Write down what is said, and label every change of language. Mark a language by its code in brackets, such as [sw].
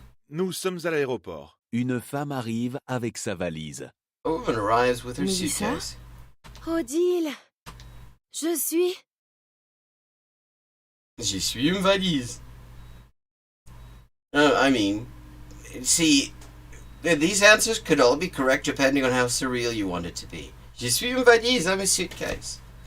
[fr] Nous sommes à l'aéroport. Une femme arrive avec sa valise. [en] A woman arrives with her [fr] Melissa? [en] suitcase. [fr] Odile, je suis... Je suis une valise. [en] I mean, see, these answers could all be correct depending on how surreal you want it to be. [fr] Je suis une valise, [en] I'm a suitcase.